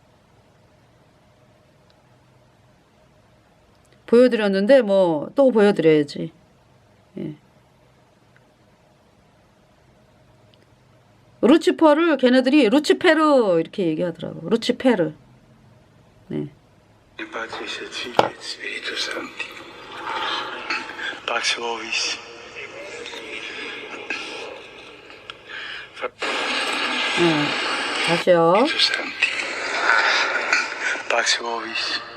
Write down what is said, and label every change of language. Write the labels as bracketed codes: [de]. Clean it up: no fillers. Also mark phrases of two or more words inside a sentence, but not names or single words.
[ko] 보여드렸는데, 뭐, 또 보여드려야지. 예. 루치퍼를 걔네들이 루치페르 이렇게 얘기하더라고. 루치페르. 네. [la] Pace et Filii et Spiritus Sancti. Pax vobis. [ko] 다시요. [la] Spiritus Sancti. Pax vobis.